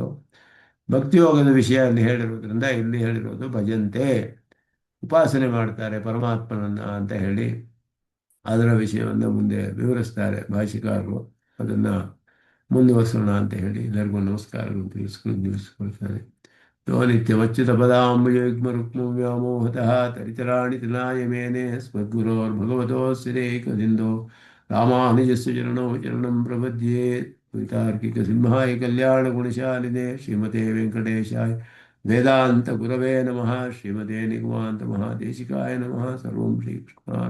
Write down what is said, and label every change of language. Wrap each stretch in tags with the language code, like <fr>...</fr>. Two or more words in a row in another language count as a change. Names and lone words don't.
<kn>ಭಕ್ತಿಯೋಗದ ವಿಷಯ ಅಲ್ಲಿ ಹೇಳಿರೋದ್ರಿಂದ ಇಲ್ಲಿ ಹೇಳಿರೋದು ಭಜಂತೆ, ಉಪಾಸನೆ ಮಾಡ್ತಾರೆ ಪರಮಾತ್ಮನನ್ನ ಅಂತ ಹೇಳಿ ಅದರ ವಿಷಯವನ್ನು ಮುಂದೆ ವಿವರಿಸ್ತಾರೆ ಭಾಷಿಕಾರರು. ಅದನ್ನು ಮುಂದುವರಿಸೋಣ ಅಂತ ಹೇಳಿ ಎಲ್ಲರಿಗೂ ನಮಸ್ಕಾರಗಳು ತಿಳಿಸ್ಕೊಳ್ತಾರೆ.</kn> <sa>ಯೋ ನಿತ್ಯಮಚ್ಯುತ ಪದಾಂಬುಜಯುಗ್ಮ ರುಕ್ಮ ವ್ಯಾಮೋಹತಃ ತರಿತರಾಣಿ ತೃಣಾಯ ಮೇನೆ ಸ್ಮದ್ಗುರೋರ್ಭಗವತೋಸ್ತಿರೇಕಸಿಂಧೋ ರಾಮಾನುಜಸ್ಯ ಚರಣೋ ಚರಣಂ ಪ್ರಪದ್ಯೆ. ತಾರ್ಕಿಕ ಸಿಂಹಾಯ ಕಲ್ಯಾಣ ಗುಣಶಾಲಿನೇ ಶ್ರೀಮತೆ ವೆಂಕಟೇಶಾಯ ವೇದಾಂತ ಗುರವೇ ನಮಃ. ಶ್ರೀಮತೆ ನಿಗಮಾಂತ ಮಹಾದೇಶಿಕಾಯ ನಮಃ. ಸರ್ವಂ ಶ್ರೀಕೃಷ್ಣ.</sa>